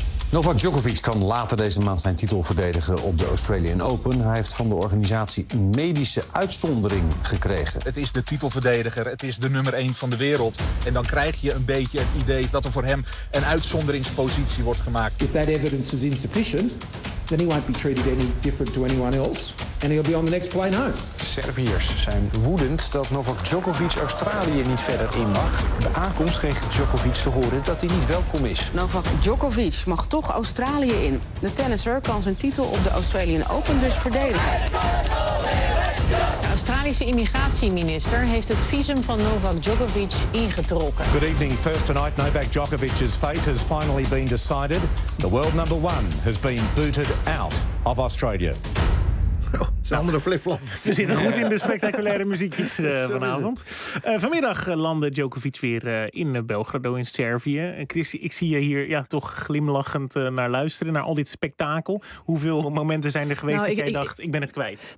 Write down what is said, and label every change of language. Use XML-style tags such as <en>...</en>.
<nl>Novak Djokovic kan later deze maand zijn titel verdedigen op de Australian Open. Hij heeft van de organisatie een medische uitzondering gekregen. Het is de titelverdediger, het is de nummer 1 van de wereld. En dan krijg je een beetje het idee dat er voor hem een uitzonderingspositie wordt gemaakt.</nl> <en>If that evidence is insufficient, then he won't be treated any different to anyone else. And he'll be on the next plane home.</en> <nl>Serviërs zijn woedend dat Novak Djokovic Australië niet verder in mag. De aankomst kreeg Djokovic te horen dat hij niet welkom is. Novak Djokovic mag toch Australië in. De tennisser kan zijn titel op de Australian Open dus verdedigen. De Australische immigratieminister heeft het visum van Novak Djokovic ingetrokken.</nl> <en>Good evening. First tonight, Novak Djokovic's fate has finally been decided. The world number one has been booted out of Australia.</en> <nl>Een andere flip-flop. We zitten goed in de spectaculaire muziekjes vanavond. Vanmiddag landde Djokovic weer in Belgrado, in Servië. Christy, ik zie je hier toch glimlachend naar luisteren, naar al dit spektakel. Hoeveel momenten zijn er geweest dat jij dacht, ik ben het kwijt?</nl>